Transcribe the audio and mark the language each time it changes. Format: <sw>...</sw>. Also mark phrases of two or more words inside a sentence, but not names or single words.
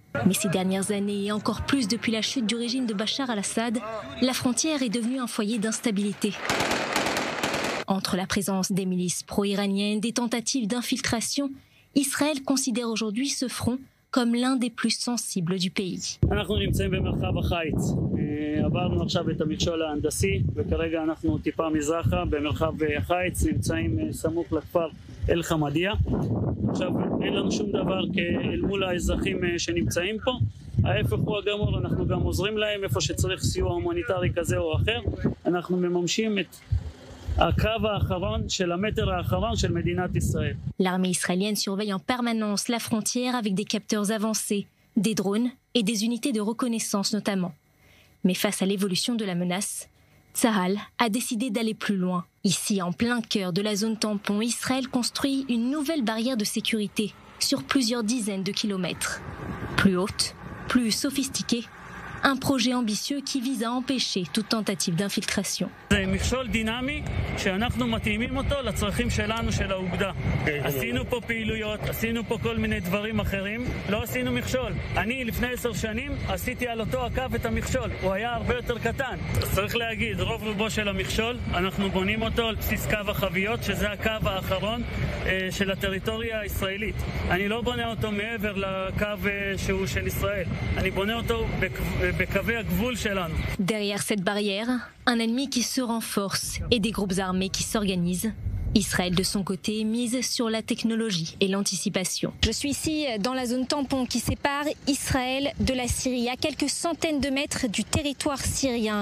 <fr>Mais ces dernières années, et encore plus depuis la chute du régime de Bachar al-Assad, la frontière est devenue un foyer d'instabilité. Entre la présence des milices pro-iraniennes, des tentatives d'infiltration, Israël considère aujourd'hui ce front comme l'un des plus sensibles du pays.</fr> <he>עברנו עכשיו את המכשול ההנדסי וכרגע אנחנו טיפה מזרחה במרחב חיץ, נמצאים סמוך לכפר אל חמדיה. עכשיו אין לנו שום דבר אל מול האזרחים שנמצאים פה, ההפך הוא הגמור, אנחנו גם עוזרים להם איפה שצריך סיוע הומניטרי כזה או אחר, אנחנו מממשים את הקו האחרון של המטר האחרון של מדינת ישראל.</he> <fr>L'armée israélienne surveille en permanence la frontière avec des capteurs avancés, des drones et des unités de reconnaissance notamment. Mais face à l'évolution de la menace, Tsahal a décidé d'aller plus loin. Ici, en plein cœur de la zone tampon, Israël construit une nouvelle barrière de sécurité sur plusieurs dizaines de kilomètres. Plus haute, plus sophistiquée, un projet ambitieux qui vise à empêcher toute tentative d'infiltration.</fr> <he>זה מכשול דינמי שאנחנו מתאימים אותו לצרכים שלנו של האוגדה. עשינו פה פעילויות, עשינו פה כל מיני דברים אחרים, לא עשינו מכשול. אני לפני 10 שנים עשיתי על אותו הקו את המכשול, הוא היה הרבה יותר קטן. צריך להגיד, רוב רובו של המכשול, אנחנו בונים אותו על בסיס קו החביות, שזה הקו האחרון של הטריטוריה הישראלית. אני לא בונה אותו מעבר לקו שהוא של ישראל. אני בונה אותו בקווי הגבול שלנו.</he> <fr>Derrière cette barrière, un ennemi qui se renforce et des groupes armés qui s'organisent Israël, de son côté, mise sur la technologie et l'anticipation. Je suis ici dans la zone tampon qui sépare Israël de la Syrie, à quelques centaines de mètres du territoire syrien.</fr>